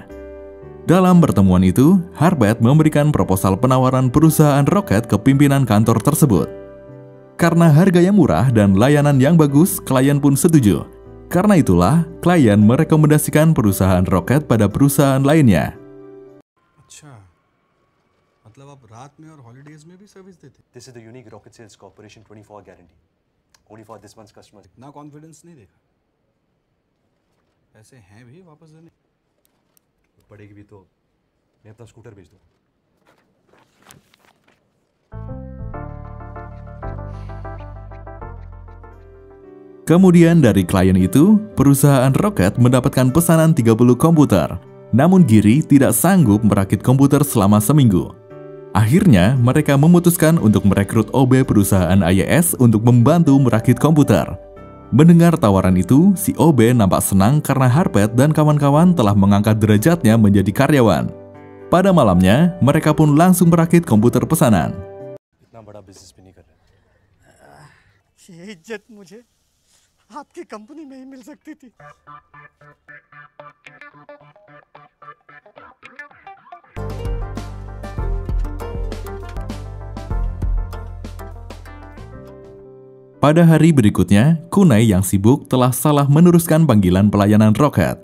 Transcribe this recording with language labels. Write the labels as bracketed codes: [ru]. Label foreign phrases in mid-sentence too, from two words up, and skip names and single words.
[id] Dalam pertemuan itu, Harpet memberikan proposal penawaran perusahaan roket ke pimpinan kantor tersebut. Karena harga yang murah dan layanan yang bagus, klien pun setuju. Karena itulah, klien merekomendasikan perusahaan roket pada perusahaan lainnya. [hi] अच्छा, मतलब आप रात में और हॉलीडेज में भी सर्विस देते? [en] This is the unique rocket sales corporation 24-hour guarantee. Only for this month's customers. [hi] इतना कॉन्फिडेंस नहीं देखा। पैसे हैं भी वापस देने? पड़ेगी भी तो मैं अपना स्कूटर बेच दूं। [id] Kemudian dari klien itu, perusahaan roket mendapatkan pesanan 30 komputer. Namun Giri tidak sanggup merakit komputer selama seminggu. Akhirnya, mereka memutuskan untuk merekrut OB perusahaan IAS untuk membantu merakit komputer. Mendengar tawaran itu, si OB nampak senang karena Harpet dan kawan-kawan telah mengangkat derajatnya menjadi karyawan. Pada malamnya, mereka pun langsung merakit komputer pesanan. [hi] इतना बड़ा बिजनेस भी नहीं कर रहे। ये इज्जत मुझे आपकी कंपनी में ही मिल सकती थी। [id] Pada hari berikutnya, Kunai yang sibuk telah salah meneruskan panggilan pelayanan roket.